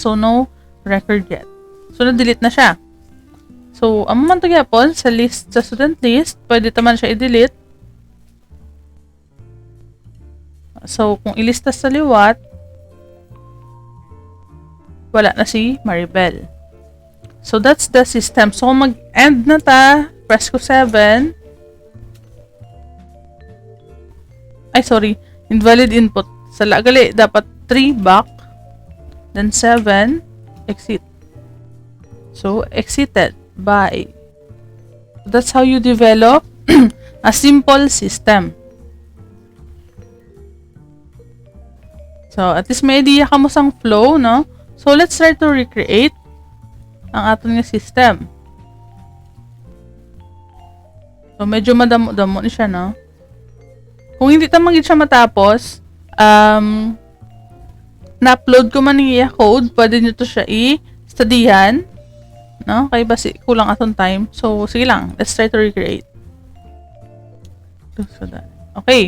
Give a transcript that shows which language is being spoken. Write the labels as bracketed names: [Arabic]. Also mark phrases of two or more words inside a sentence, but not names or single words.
[Hiligaynon] So, [English] no record yet. [Hiligaynon] So, na-delete na siya. So, amo man to gyapon sa list, sa [English] student list, [Hiligaynon] pwede ta man siya i-delete. So, kung ilista sa liwat, wala na si Maribel. [English] So, that's the system. So, [Hiligaynon] kung mag-end na ta, press ko 7. [English] Ay, sorry. Invalid input. [Hiligaynon] Sa lagali, dapat 3 back. [English] Then 7, exit. So, exited by. That's how you develop a simple system. [Hiligaynon] So, at least may idea ka mo sang flow, no? [English] So, let's try to recreate [Hiligaynon] ang aton nga [English] system. [Hiligaynon] So, medyo madamo-damo ni siya, no? Kung hindi ta magiging siya matapos, na-upload ko man niya code, pwede nyo to siya i-studyhan. No? Kaya basi kulang atong time. So, sige lang. [English] Let's try to recreate. Okay.